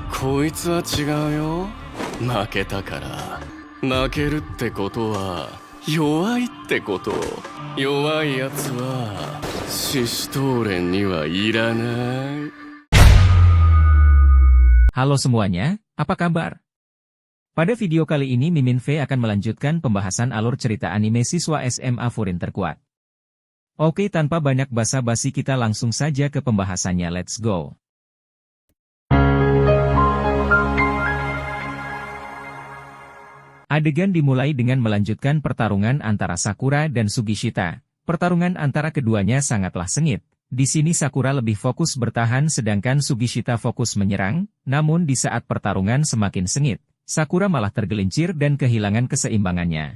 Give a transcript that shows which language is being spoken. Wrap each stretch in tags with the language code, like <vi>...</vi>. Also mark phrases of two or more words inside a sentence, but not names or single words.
<ja>こいつは違うよ。負けたから。負けるってことは弱いってこと。弱いやつはシシトーレンにはいらない。</ja> <id>Halo semuanya, apa kabar? Pada video kali ini Mimin V akan melanjutkan pembahasan alur cerita anime siswa SMA Furin terkuat. Oke, tanpa banyak basa-basi kita langsung saja ke pembahasannya,</id> <en>let's go.</en> <id>Adegan dimulai dengan melanjutkan pertarungan antara Sakura dan Sugishita. Pertarungan antara keduanya sangatlah sengit. Di sini Sakura lebih fokus bertahan sedangkan Sugishita fokus menyerang, namun di saat pertarungan semakin sengit, Sakura malah tergelincir dan kehilangan keseimbangannya.</id>